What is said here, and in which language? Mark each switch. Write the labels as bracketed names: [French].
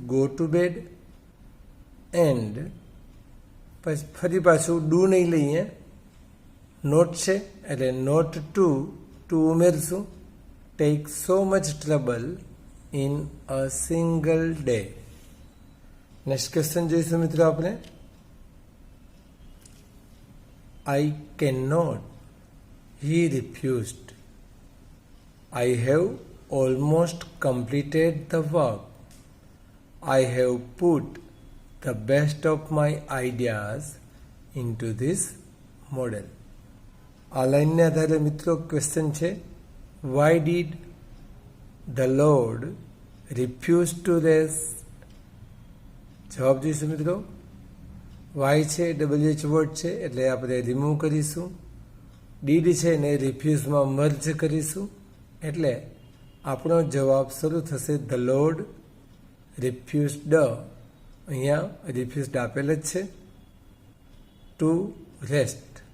[English] go to bed [Gujarati] and પછી ફરી પાછું ડુ નહીં લઈએ, નોટ છે એટલે not two ઉમેરશું. [English] Take so much trouble in a single day. [Gujarati] Next question જોઈશું મિત્રો આપણે. [English] I can not, he refused. I have almost completed the work. I have put the best of my ideas into this model. [Gujarati] આ લાઈનને આધારે મિત્રો question છે, [English] why did the Lord refuse to rest? [Gujarati] જવાબ જોઈશું મિત્રો. વાય છે WH word છે એટલે આપણે રિમૂવ કરીશું. ડીડ છે ને રિફ્યુઝમાં મર્જ કરીશું, એટલે આપણો જવાબ શરૂ થશે [English] The lord refused. [Gujarati] અહીંયા રિફ્યુઝડ આપેલ જ છે, ટુ રેસ્ટ.